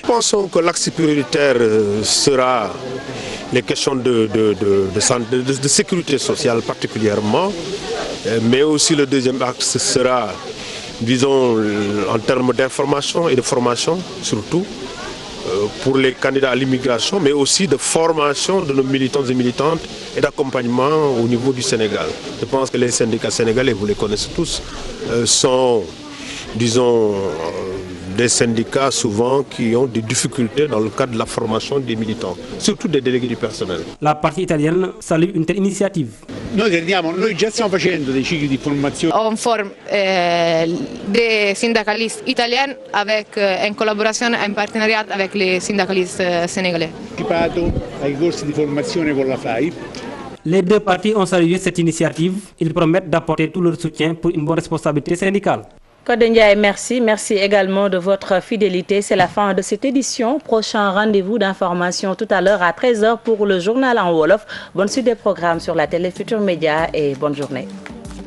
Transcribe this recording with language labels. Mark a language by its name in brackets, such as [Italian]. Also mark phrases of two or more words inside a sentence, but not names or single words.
[French] Nous pensons que l'axe prioritaire sera les questions de sécurité sociale particulièrement, mais aussi le deuxième axe sera, disons, en termes d'information et de formation surtout, pour les candidats à l'immigration, mais aussi de formation de nos militants et militantes et d'accompagnement au niveau du Sénégal. Je pense que les syndicats sénégalais, vous les connaissez tous, sont, disons, des syndicats souvent qui ont des difficultés dans le cadre de la formation des militants, surtout des délégués du personnel. La partie italienne salue une telle initiative. [Italian] Noi già stiamo facendo dei cicli di formazione. [French] On forme des syndicalistes italiens en collaboration, en partenariat avec les syndicalistes sénégalais. [Italian] Ai corsi di formazione con la FAI. [French] Les deux parties ont salué cette initiative. Ils promettent d'apporter tout leur soutien pour une bonne responsabilité syndicale. Codé Ndiaye, merci. Merci également de votre fidélité. C'est la fin de cette édition. Prochain rendez-vous d'information tout à l'heure à 13h pour le journal en Wolof. Bonne suite des programmes sur la télé Futur Média et bonne journée.